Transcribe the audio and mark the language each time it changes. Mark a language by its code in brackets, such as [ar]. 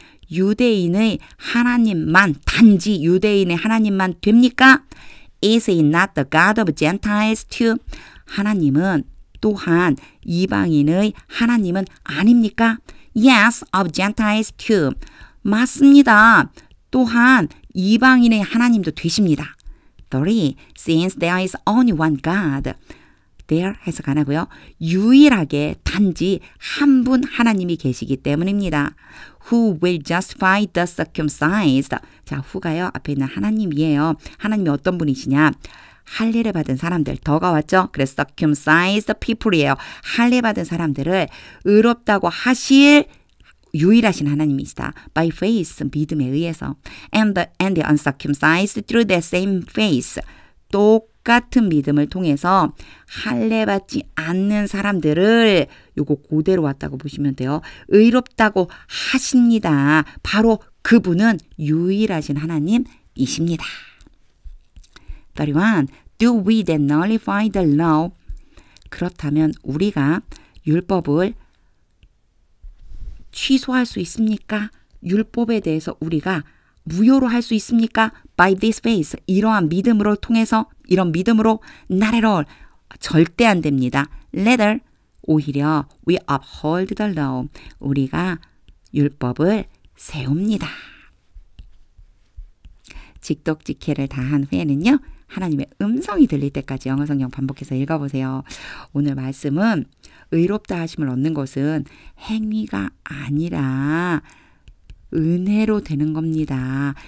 [ko] 유대인의 하나님만, 단지 유대인의 하나님만 됩니까? [en] Is he not the God of Gentiles too? [ko] 하나님은 또한 이방인의 하나님은 아닙니까? [en] Yes, of Gentiles too. [ko] 맞습니다. 또한 이방인의 하나님도 되십니다. 3. [en] Since there is only one God. [ko] There 해석 안 하고요. 유일하게 단지 한 분 하나님이 계시기 때문입니다. [en] Who will justify the circumcised. [ko] 자, who가요. 앞에 있는 하나님이에요. 하나님이 어떤 분이시냐. 할례를 받은 사람들, 더가 왔죠. 그래서 [en] circumcised people [ko] 이에요. 할례 받은 사람들을 의롭다고 하실 유일하신 하나님이시다. [en] By faith, [ko] 믿음에 의해서. [en] And the uncircumcised through the same faith. [ko] 똑같은 믿음을 통해서 할례 받지 않는 사람들을 요거 그대로 왔다고 보시면 돼요. 의롭다고 하십니다. 바로 그분은 유일하신 하나님이십니다. 31. [en] Do we then nullify the law? [ko] 그렇다면 우리가 율법을 취소할 수 있습니까? 율법에 대해서 우리가 무효로 할 수 있습니까? By this faith. 이러한 믿음으로 통해서, 이런 믿음으로 [en] not at all. [ko] 절대 안 됩니다. [en] Rather, [ko] 오히려 [en] we uphold the law. [ko] 우리가 율법을 세웁니다. 직독직해를 다한 후에는요. 하나님의 음성이 들릴 때까지 영어 성경 반복해서 읽어보세요. 오늘 말씀은 의롭다 하심을 얻는 것은 행위가 아니라 은혜로 되는 겁니다.